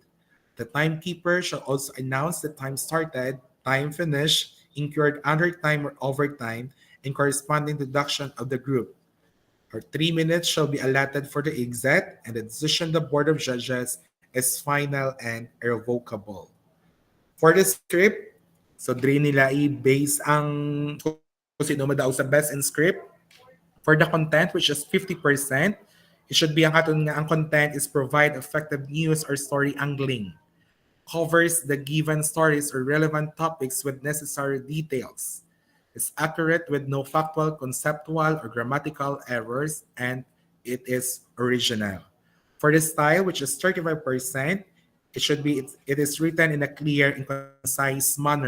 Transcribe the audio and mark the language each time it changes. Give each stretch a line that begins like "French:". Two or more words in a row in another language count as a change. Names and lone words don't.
English: The timekeeper shall also announce the time started, time finished, incurred under time or overtime, and corresponding deduction of the group. Or 3 minutes shall be allotted for the exit, and the decision of the Board of Judges is final and irrevocable. For the script,
Hiligaynon: so dre nila i-base ang kung sino madaw sa
English: best in script. For the content, which is 50%, it should be
Hiligaynon: ang katon nga ang
English: content is provide effective news or story angling. Covers the given stories or relevant topics with necessary details. Is accurate with no factual, conceptual, or grammatical errors, and it is original. For the style, which is 35%, it is written in a clear and concise manner.